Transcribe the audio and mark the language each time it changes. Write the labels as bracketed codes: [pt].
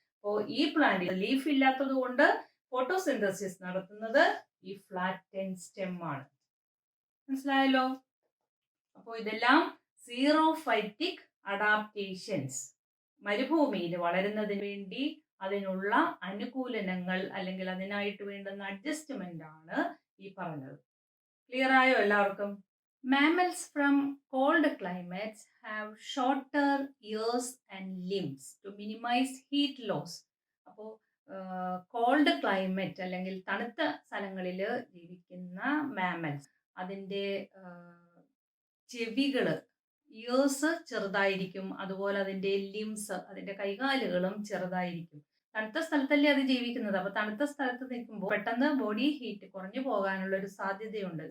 [ml] അപ്പോൾ ഈ plant leaf ഇല്ലാത്തത് കൊണ്ട് ഫോട്ടോസിന്തസിസ് നടത്തുന്നത് ഈ ഫ്ലാറ്റൻഡ് സ്റ്റെം ആണ്. മനസ്സിലായല്ലോ? അപ്പോൾ ഇതെല്ലാം സീറോഫൈറ്റിക് അഡാപ്റ്റേഷൻസ്. മരുഭൂമിയിൽ വളരുന്നതിന് വേണ്ടി അതിനുള്ള അനുകൂലനങ്ങൾ അല്ലെങ്കിൽ അതിനായിട്ട് വേണ്ടുന്ന അഡ്ജസ്റ്റ്മെന്റ് ആണ് ഈ പറഞ്ഞത്. ക്ലിയർ ആയോ എല്ലാവർക്കും? [en] Mammals from cold climates have shorter ears and limbs to minimize heat loss. [ml] അപ്പോൾ കോൾഡ് ക്ലൈമറ്റ് അല്ലെങ്കിൽ തണുത്ത സ്ഥലങ്ങളിൽ ജീവിക്കുന്ന മാമൽസ് അതിൻ്റെ ചെവികള് ഇയേഴ്സ് ചെറുതായിരിക്കും, അതുപോലെ അതിൻ്റെ ലിംസ് അതിൻ്റെ കൈകാലുകളും ചെറുതായിരിക്കും. തണുത്ത സ്ഥലത്തല്ലേ അത് ജീവിക്കുന്നത്. അപ്പൊ തണുത്ത സ്ഥലത്ത് നിൽക്കുമ്പോൾ പെട്ടെന്ന് ബോഡി ഹീറ്റ് കുറഞ്ഞു പോകാനുള്ള ഒരു സാധ്യതയുണ്ട്.